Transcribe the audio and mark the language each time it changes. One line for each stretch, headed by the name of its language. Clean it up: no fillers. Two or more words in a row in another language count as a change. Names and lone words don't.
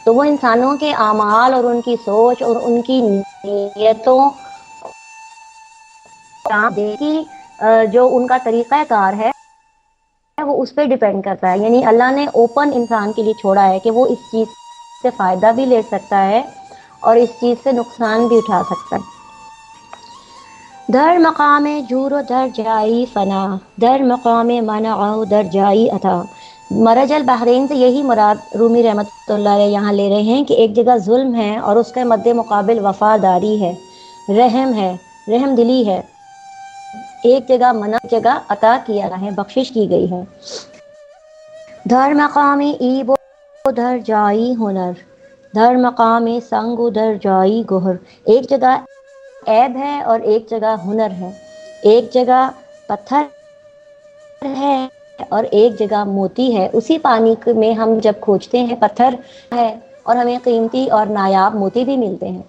Urdu: تو وہ انسانوں کے اعمال اور ان کی سوچ اور ان کی نیتوں جو ان کا طریقہ کار ہے وہ اس پہ ڈیپینڈ کرتا ہے، یعنی اللہ نے اوپن انسان کے لیے چھوڑا ہے کہ وہ اس چیز سے فائدہ بھی لے سکتا ہے اور اس چیز سے نقصان بھی اٹھا سکتا ہے۔
Persian: در مقام جور و در جائی فنا، در مقام منع و در جائی عطا،
Arabic: مرج البحرین
Urdu: سے یہی مراد رومی
Arabic: رحمۃ اللہ علیہ
Urdu: یہاں لے رہے ہیں کہ ایک جگہ ظلم ہے اور اس کے مد مقابل وفاداری ہے، رحم ہے، رحم دلی ہے، ایک جگہ منع، جگہ عطا کیا ہے، بخشش کی گئی ہے۔
Persian: در مقام ایب و در جائی ہنر، در مقام سنگ و در جائی گہر،
Urdu: ایک جگہ عیب ہے اور ایک جگہ ہنر ہے، ایک جگہ پتھر ہے اور ایک جگہ موتی ہے. اسی پانی میں ہم جب کھوجتے ہیں پتھر ہے اور ہمیں قیمتی اور نایاب موتی بھی ملتے ہیں.